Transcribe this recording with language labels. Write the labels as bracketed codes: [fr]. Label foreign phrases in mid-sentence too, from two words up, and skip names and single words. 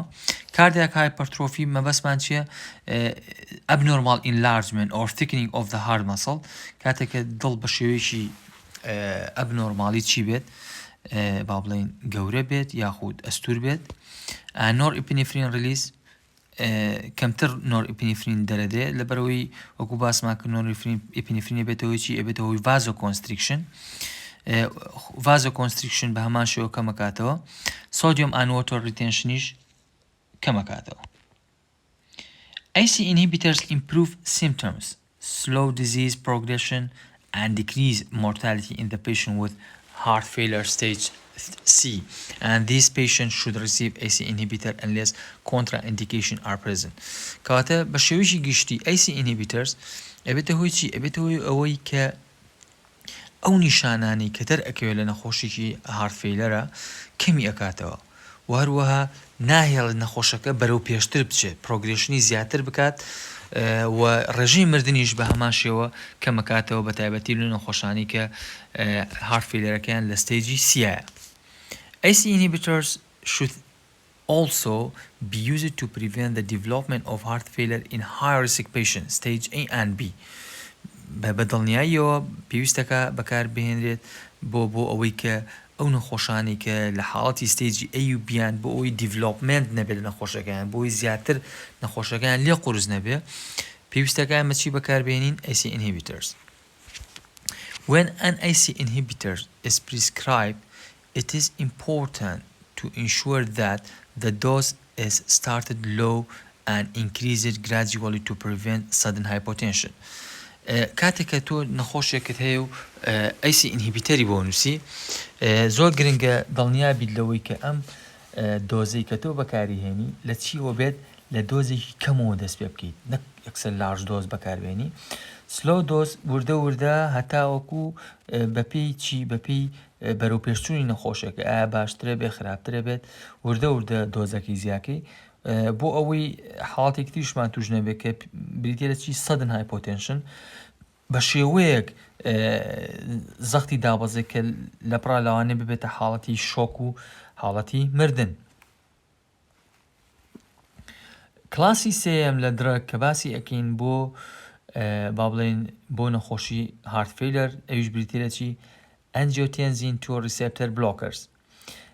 [en] Cardiac hypertrophy [ckb] مەبەستمان چییە [en] abnormal enlargement or thickening of the heart muscle [ckb] کاتێککە دڵ بە شێوەیەکی ئەبنۆرمالی چی بێت با بڵێن گەورە بێت یاخود ئەستور بێت. [en] norepinephrine release [ckb] کەمتر norepinephrine دەرەدێت لەبەرەوەی وەکو باسمان کرد norepinephrine بێتەوەی چی ئەبێتەوەی vasoconstriction vasoconstriction بە هەمان شێوە کەمەکاتەوە [en] sodium and water retentionیش [ckb] کەمەکاتەوە. [en] ACE inhibitors improve symptoms, slow disease progression and decrease mortality in the patient with heart failure stage C, and these patients should receive ACE inhibitor unless contraindication are present. [ckb] کەواتە بە شێوەیەکی گشتی [en] ACE inhibitors [ckb] ئەبێتە هۆی چی ئەبێتە هۆی ئەوەی کە ئەو نیشانانی کە دەرئەکەوێت لە نەخۆشیی [en] heart failureە [ckb] کەمی ئەکاتەوە و هەروەها ناهێڵێت نەخۆشەکە بەرەو پێشتر بچێت پرۆگرێشنی زیاتر بکات و ڕێژەی مردنیش بە هەمان شێوە کەمەکاتەوە بە تایبەتی لە نەخۆشانی کە [en] heart failureەکەیان [ckb] لە ستەیجی سیایە. [en] ACE inhibitors should also be used to prevent the development of heart failure in high-risk patients, stage A and B. [ckb] بەدڵنیاییەوە پێویستەکە بەکار بهێنرێت بۆ ئەوەی کە ئەو نەخۆشانی کە لە حاڵەتی ستێجی A و بیان بۆ ئەوی دیڤلۆپمنت نەبێت لە نەخۆشەکەیان بۆی زیاتر نەخۆشەکەیان لێ قورس نەبێ پێویستەکە ئەمە چی بەکاربێنین [en] ACE inhibitors. When an ACE inhibitor is prescribed, it is important to ensure that the dose is started low and increased gradually to prevent sudden hypotension. [ckb] کاتێککە تۆ نەخۆشێکت هەیە و [en] ACE inhibitoری [ckb] بۆ نووسی زۆر گرنگە دڵنیابیت لەوەی کە ئەم دۆزەی کە تۆ بەکاریهێنی لە چیوە بێت لە دۆزێکی کەمەوە دەست پێ بکەیت نەک ئەکسەر [en] large dose [ckb] بەکاربێنی [en] slow dose [ckb] وردە وردە هەتاوەکو بەپێی چی بەپێی بەرەو پێشچوونی نەخۆشێکە ئایا باشترە بێ خراپترە بێت وردە وردە دۆزەکەی زیاکەی بۆ ئەوەی حاڵاتێک تریشمان توش نەبێت کە بریتە لە چی [en] sudden hypotension [ckb] بە شێوەیەک زەختی دابەزێت کە لە پڕا لەوانێ ببێتە حاڵەتی شۆک و حاڵەتی مردن. کلاسی سێم لە درەگ کە باسی ئەکەین بۆ با بڵێن بۆ نەخۆشی [en] heart failure [ckb] ئەویش بریتە لە چی [en] angiotensin 2 receptor blockers.